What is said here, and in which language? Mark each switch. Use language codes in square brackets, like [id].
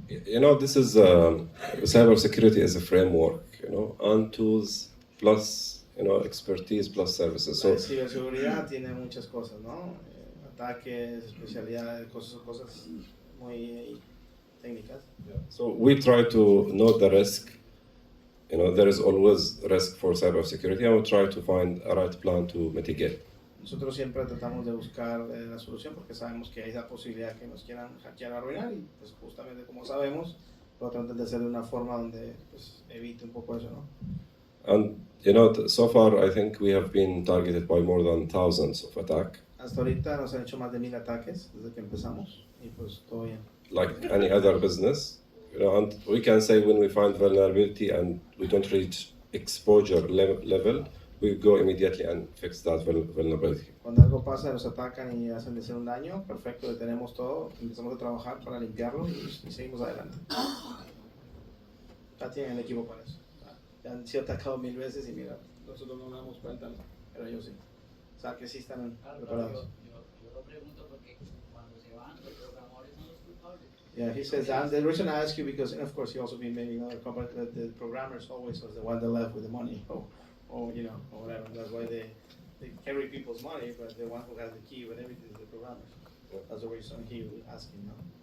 [en] You know, this is cybersecurity as a framework, you know, and tools plus, you know, expertise plus services. So [es] La ciberseguridad tiene muchas cosas, ¿no? Ataques, especialidades, cosas muy técnicas. [en] So we try to know the risk. You know, there is always risk for cybersecurity, and we try to find a right plan to mitigate. [es] Nosotros siempre tratamos de buscar la solución porque sabemos que hay esa posibilidad que nos quieran hackear o arruinar y pues justamente como sabemos lo tratamos de hacer de una forma donde pues evite un poco eso, ¿no? [en] And you know, so far I think we have been targeted by more than thousands of attacks. [es] Hasta ahorita nos han hecho más de 1000 ataques desde que empezamos y pues todo bien. [en] Like any other business, you know, and we can say when we find vulnerability and we don't reach exposure level, we go immediately and fix that vulnerability. [es] Cuando algo pasa, nos atacan y hacen de ser un daño, perfecto, detenemos todo, empezamos a trabajar para limpiarlo y seguimos adelante. Ya tienen el equipo para eso. Ya han sido atacados 1000 veces y mira, nosotros no nos damos cuenta, ¿no? Pero ellos sí. O sea, que sí están preparados. Yo lo pregunto porque cuando se van, los programadores son los culpables. [en] Yeah, he says that. The reason I ask you because, and of course, he also been maybe another company that the programmers always was the one that left with the money, or you know, or whatever. That's why they carry people's money, but the one who has the key with everything is the programmers. That's the reason he was asking, no?